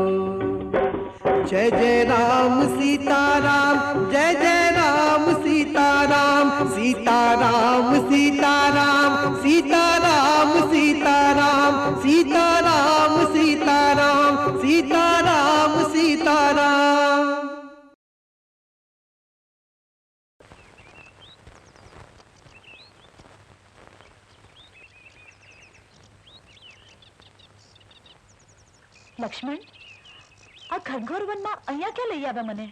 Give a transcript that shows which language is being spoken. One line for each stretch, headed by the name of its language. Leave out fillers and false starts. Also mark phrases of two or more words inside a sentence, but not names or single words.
Hindi: जय जय राम सीताराम, जय जय राम सीताराम। सीताराम सीताराम, सीताराम सीताराम। सीताराम सीताराम, सीताराम सीताराम।
Gujarati: લક્ષ્મણ, આ ઘનઘોર વનમાં અહીંયા ક્યાં લઈ આવ્યા મને?